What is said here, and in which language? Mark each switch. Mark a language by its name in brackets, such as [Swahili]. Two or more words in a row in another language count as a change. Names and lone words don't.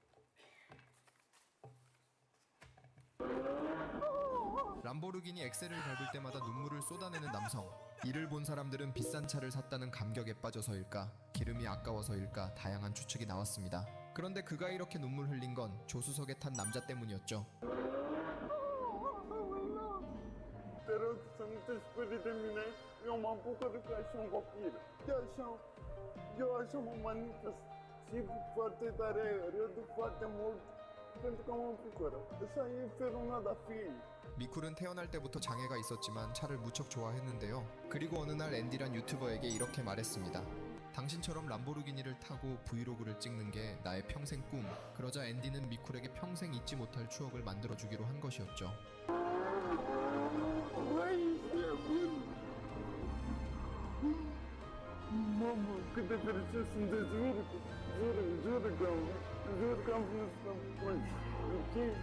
[Korean] 람보르기니 엑셀을 밟을 때마다 눈물을 쏟아내는 남성. 이를 본 사람들은 비싼 차를 샀다는 감격에 빠져서일까, 기름이 아까워서일까 다양한 추측이 나왔습니다. 그런데 그가 이렇게 눈물 흘린 건 조수석에 탄 남자 때문이었죠. [Romanian] Te rog să nu te sperii de mine. Eu m-am bucurat ca și un copil. Eu așa mă manifest. Și foarte tare, râd foarte mult pentru că mă bucură. Așa e felul meu de a fi. [Korean] 미쿨은 태어날 때부터 장애가 있었지만 차를 무척 좋아했는데요. 그리고 어느 날 앤디란 유튜버에게 이렇게 말했습니다. 당신처럼 람보르기니를 타고 브이로그를 찍는 게 나의 평생 꿈. 그러자 앤디는 미쿨에게 평생 잊지 못할 추억을 만들어주기로 한 것이었죠. [Romanian] Băi, e bun! Mamă, cât de fericit sunt, de jur că am vrut să spun. Ok?